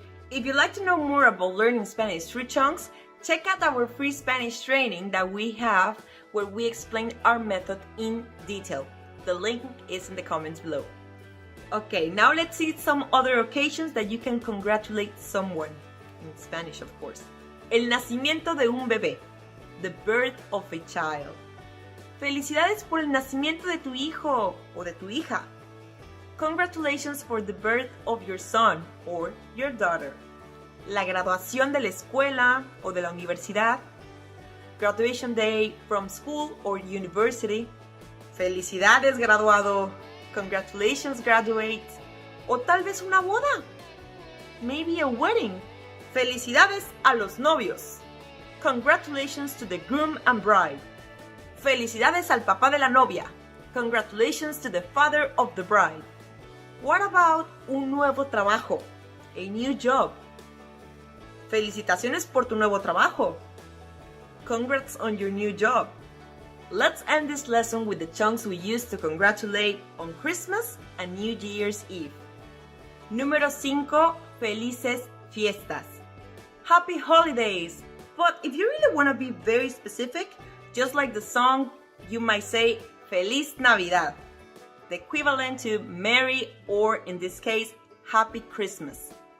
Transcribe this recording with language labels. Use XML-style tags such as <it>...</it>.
<en>If you'd like to know more about learning Spanish through chunks, check out our free Spanish training that we have where we explain our method in detail. The link is in the comments below. Okay, now let's see some other occasions that you can congratulate someone. In Spanish, of course.</en> <es>El nacimiento de un bebé.</es> <en>The birth of a child.</en> <es>Felicidades por el nacimiento de tu hijo o de tu hija.</es> <en>Congratulations for the birth of your son or your daughter.</en> <es>La graduación de la escuela o de la universidad.</es> <en>Graduation day from school or university.</en> <es>Felicidades, graduado.</es> <en>Congratulations, graduate.</en> <es>O tal vez una boda.</es> <en>Maybe a wedding.</en> <es>Felicidades a los novios.</es> <en>Congratulations to the groom and bride.</en> <es>Felicidades al papá de la novia.</es> <en>Congratulations to the father of the bride. What about</en> <es>un nuevo trabajo?</es> <en>A new job.</en> <es>Felicitaciones por tu nuevo trabajo.</es> <en>Congrats on your new job. Let's end this lesson with the chunks we use to congratulate on Christmas and New Year's Eve.</en> <es>Número 5. Felices fiestas.</es> <en>Happy holidays! But if you really want to be very specific, just like the song, you might say Feliz Navidad, the equivalent to Merry or, in this case, Happy Christmas.</en>